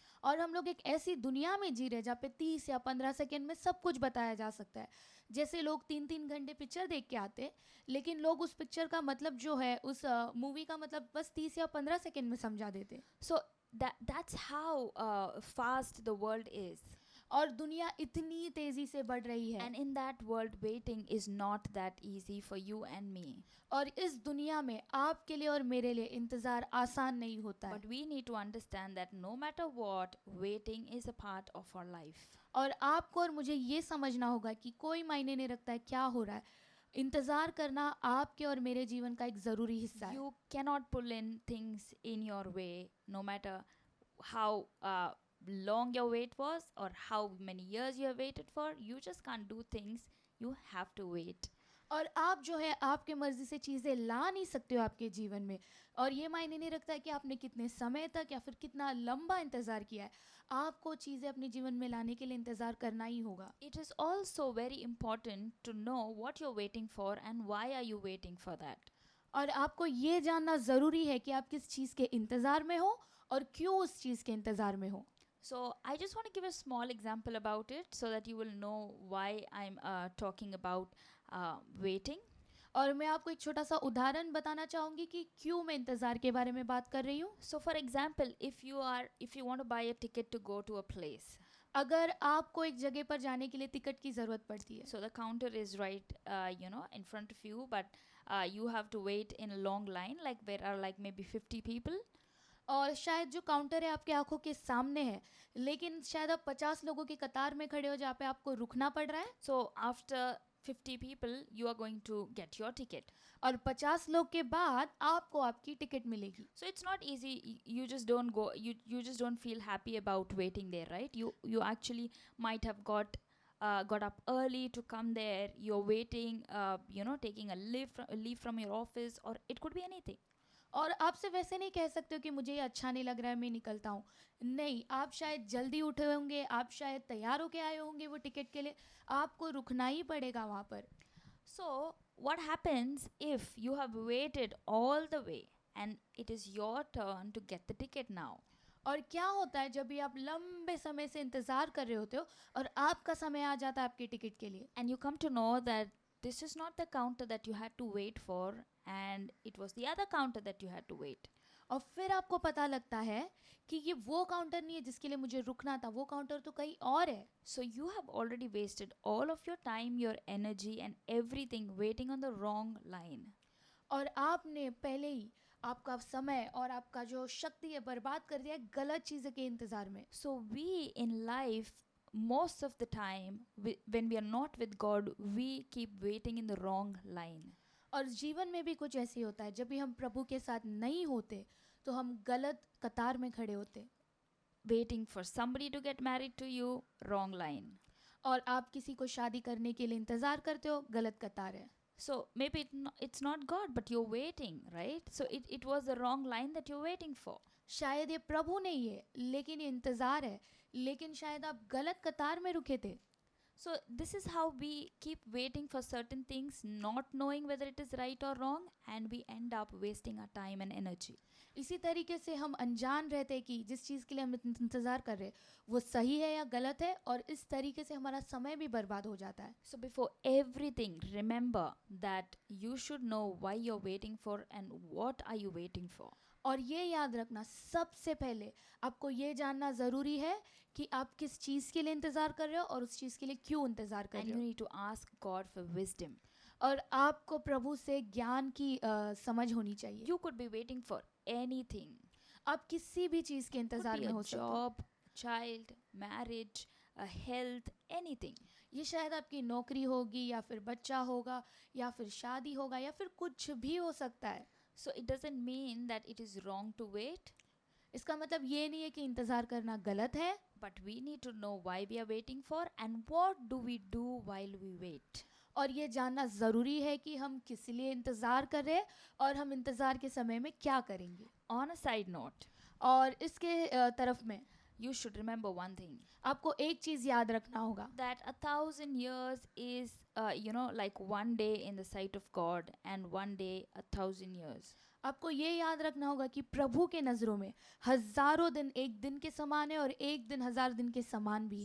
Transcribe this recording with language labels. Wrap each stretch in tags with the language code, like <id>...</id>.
<hi>और हम लोग एक ऐसी दुनिया में जी रहे हैं जहाँ पे 30 या 15 सेकंड में सब कुछ बताया जा सकता है. जैसे लोग 3-3 घंटे पिक्चर देख के आते हैं, लेकिन लोग उस पिक्चर का मतलब जो है, उस मूवी का मतलब बस 30 या 15 सेकंड में समझा देते हैं.</hi> <en>So that's how fast the world is.</en> <hi>और दुनिया इतनी तेज़ी से बढ़ रही है.</hi> <en>And in that world, waiting is not that easy for you and me.</en> <hi>और इस दुनिया में आपके लिए और मेरे लिए इंतज़ार आसान नहीं होता है.</hi> <en>But we need to understand that no matter what, waiting is a part of our life.</en> <hi>और आपको और मुझे ये समझना होगा कि कोई मायने नहीं रखता है क्या हो रहा है, इंतज़ार करना आपके और मेरे जीवन का एक ज़रूरी हिस्सा है.</hi> <en>You cannot pull in things in your way, no matter how long your wait was or how many years you have waited for. You just can't do things. You have to wait.</en> <hi>और आप जो है आपके मर्ज़ी से चीज़ें ला नहीं सकते हो आपके जीवन में, और ये मायने नहीं रखता है कि आपने कितने समय तक या फिर कितना लंबा इंतज़ार किया है. आपको चीज़ें अपने जीवन में लाने के लिए इंतज़ार करना ही होगा.</hi> <en>It is also very important to know what you're waiting for and why are you waiting for that.</en> <hi>और आपको ये जानना ज़रूरी है कि आप किस चीज़ के इंतज़ार में हो और क्यों उस चीज़ के इंतज़ार में हो.</hi> <en>So I just want to give a small example about it so that you will know why I'm talking about waiting.</en> <hi>और मैं आपको एक छोटा सा उदाहरण बताना चाहूँगी कि क्यों मैं इंतज़ार के बारे में बात कर रही हूँ.</hi> <en>So for example, if you want to buy a ticket to go to a place,</en> <hi>अगर आपको एक जगह पर जाने के लिए टिकट की ज़रूरत पड़ती है,</hi> <en>so the counter is right in front of you, but you have to wait in a long line, like there are like maybe 50 people.</en> <hi>और शायद जो काउंटर है आपके आंखों के सामने है, लेकिन शायद आप 50 लोगों की कतार में खड़े हो जहाँ पे आपको रुकना पड़ रहा है.</hi> <en>So after 50 people, you are going to get your ticket.</en> <hi>और 50 लोग के बाद आपको आपकी टिकट मिलेगी.</hi> <en>So it's not easy. You just don't go. You just don't feel happy about waiting there, right? You actually might have got up early to come there. You're waiting. Taking a leave from your office, or it could be anything.</en> <hi>और आपसे वैसे नहीं कह सकते हो कि मुझे ये अच्छा नहीं लग रहा है, मैं निकलता हूँ. नहीं, आप शायद जल्दी उठे होंगे, आप शायद तैयार होके आए होंगे वो टिकट के लिए, आपको रुकना ही पड़ेगा वहाँ पर.</hi> <en>So what happens if you have waited all the way and it is your turn to get the ticket now?</en> <hi>और क्या होता है जब भी आप लंबे समय से इंतज़ार कर रहे होते हो और आपका समय आ जाता है आपकी टिकट के लिए,</hi> <en>And you come to know that this is not the counter that you had to wait for, and it was the other counter that you had to wait.</en> <hi>और फिर आपको पता लगता है कि ये वो काउंटर नहीं है जिसके लिए मुझे रुकना था, वो काउंटर तो कहीं और है.</hi> <en>So you have already wasted all of your time, your energy, and everything waiting on the wrong line.</en> <hi>और आपने पहले ही आपका समय और आपका जो शक्ति है बर्बाद कर दिया है गलत चीज़ों के इंतज़ार में.</hi> <en>So we in life, most of the time, when we are not with God, we keep waiting in the wrong line.</en> <hi>और जीवन में भी कुछ ऐसे ही होता है, जब भी हम प्रभु के साथ नहीं होते तो हम गलत कतार में खड़े होते.</hi> <en>Waiting for somebody to get married to you, wrong line.</en> <hi>और आप किसी को शादी करने के लिए इंतज़ार करते हो, गलत कतार है.</hi> <en>So maybe it's not God, but you're waiting, right? So it was the wrong line that you're waiting for.</en> <hi>शायद ये प्रभु नहीं है लेकिन ये इंतज़ार है, लेकिन शायद आप गलत कतार में रुके थे.</hi> <en>So this is how we keep waiting for certain things, not knowing whether it is right or wrong, and we end up wasting our time and energy.</en> <hi>इसी तरीके से हम अनजान रहते हैं कि जिस चीज़ के लिए हम इंतज़ार कर रहे हैं वो सही है या गलत है, और इस तरीके से हमारा समय भी बर्बाद हो जाता है.</hi> <en>So before everything, remember that you should know why you're waiting for and what are you waiting for.</en> <hi>और ये याद रखना, सबसे पहले आपको ये जानना ज़रूरी है कि आप किस चीज़ के लिए इंतज़ार कर रहे हो और उस चीज़ के लिए क्यों इंतज़ार कर</hi> <en>And</en> <hi>रहे</hi> <en>you</en> <hi>हो.</hi> <en>need to ask God for wisdom.</en> <hi>और आपको प्रभु से ज्ञान की समझ होनी चाहिए.</hi> <en>You could be waiting for anything.</en> <hi>आप किसी भी चीज़ के</hi> <en>Could</en> <hi>इंतज़ार</hi> <en>be</en> <hi>में</hi> <en>a</en> <hi>हो सकते हो.</hi> <en>job, child, marriage, health, anything.</en> <hi>ये शायद आपकी नौकरी होगी या फिर बच्चा होगा या फिर शादी होगा या फिर कुछ भी हो सकता है.</hi> <en>So it doesn't mean that it is wrong to wait,</en> <hi>इसका मतलब ये नहीं है कि इंतज़ार करना गलत है,</hi> <en>but we need to know why we are waiting for and what do we do while we wait.</en> <hi>और ये जानना ज़रूरी है कि हम किस लिए इंतज़ार कर रहे हैं और हम इंतज़ार के समय में क्या करेंगे.</hi> <en>On a side note,</en> <hi>और इसके तरफ में</hi> <en>you should remember one thing,</en> <hi>आपको एक चीज़ याद रखना होगा,</hi> <en>that 1,000 years is like one day in the sight of God, and one day 1,000 years.</en> <hi>आपको ये याद रखना होगा कि प्रभु के नज़रों में हज़ारों दिन एक दिन के समान है और एक दिन हज़ार दिन के समान भी</hi>